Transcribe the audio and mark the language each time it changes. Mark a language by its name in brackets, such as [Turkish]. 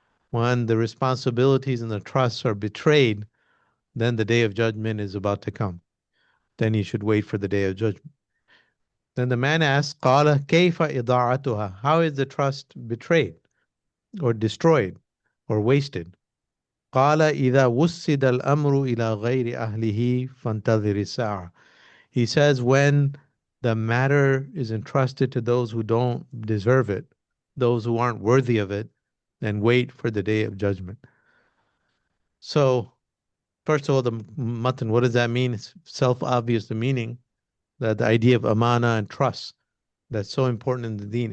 [English] When the responsibilities and the trusts are betrayed, then the Day of Judgment is about to come. Then you should wait for the Day of Judgment. Then the man asked, [Arabic] قال كيف إضاعتها. [English] How is the trust betrayed or destroyed or wasted? [Arabic] قال إذا وسد الأمر إلى غير أهله فانتظر الساعة. [English] He says when the matter is entrusted to those who don't deserve it, those who aren't worthy of it, then wait for the Day of Judgment. So, first of all, the matan, what does that mean? It's self-obvious, the meaning, that the idea of amana and trust, that's so important in the deen.